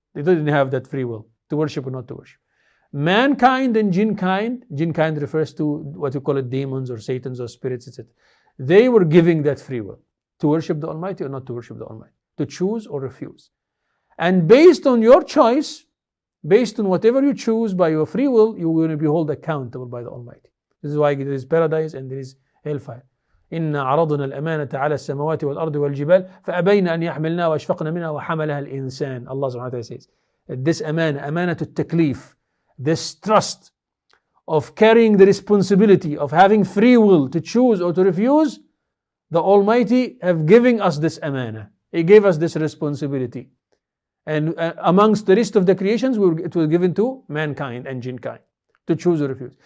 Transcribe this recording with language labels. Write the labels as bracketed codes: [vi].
[en] They don't have that free will to worship or not to worship. Mankind and jinkind refers to what you call it, demons or satans or spirits, etc. They were giving that free will to worship the Almighty or not to worship the Almighty, to choose or refuse. And based on your choice, based on whatever you choose by your free will, you will be held accountable by the Almighty. This is why there is paradise and there is hellfire. [ar] إنا عرضنا الأمانة على السماوات والأرض والجبال فأبين أن يحملنها وأشفقن منها وحملها الإنسان. [en] Allah subhanahu wa ta'ala says, this [ar] أمانة التكليف, [en] this trust of carrying the responsibility of having free will to choose or to refuse, the Almighty have given us this amana. He gave us this responsibility. And amongst the rest of the creations, it was given to mankind and jinkind to choose or refuse.